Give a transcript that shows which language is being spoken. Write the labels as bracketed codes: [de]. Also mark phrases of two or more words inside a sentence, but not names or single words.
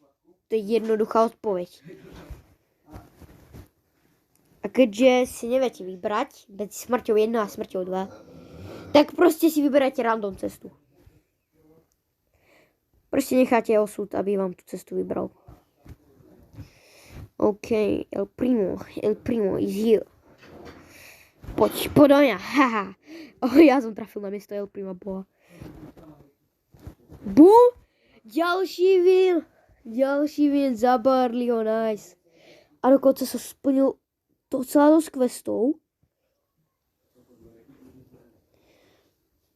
[sk] To je jednoduchá odpoveď. A keďže si neviete vybrať medzi smrťou 1 a smrťou 2, tak proste si vyberajte random cestu. Proste necháte osud, aby vám tú cestu vybral. [en] OK, El Primo is here. [sk] Poď do mňa, haha. Ja som trafil na miesto El Prima boha. Bum! Ďalší win za Barleyho, nice. A dokonca sa splnil docela dosť questov.